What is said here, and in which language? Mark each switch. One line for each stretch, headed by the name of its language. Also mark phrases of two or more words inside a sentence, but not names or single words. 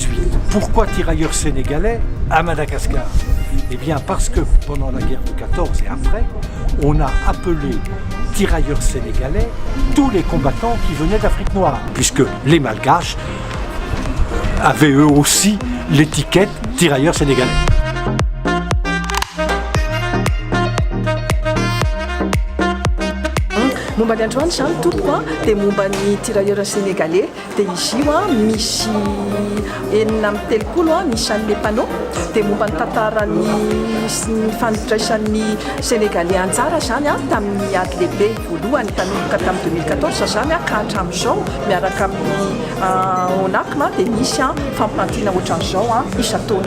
French: Pourquoi tirailleurs sénégalais à Madagascar? Eh bien parce que pendant la guerre de 14 et après, on a appelé tirailleurs sénégalais tous les combattants qui venaient d'Afrique noire, puisque les Malgaches avaient eux aussi l'étiquette tirailleurs sénégalais.
Malagasy: Momba ny androany zany tompoko dia momba ny
French: tirailleurs sénégalais
Malagasy: dia izy io misy enina amby telopolo misy an'ilay panneau dia momba ny tantaran'ny fandraisan'ny sénégalais anjara zany tamin'ny ady lehibe voalohany tanomboka tamin'ny 2014 zany ka hatramin'izao miaraka amin'ny ONACM dia misy fampirantiana ohatran'izao isan-taona.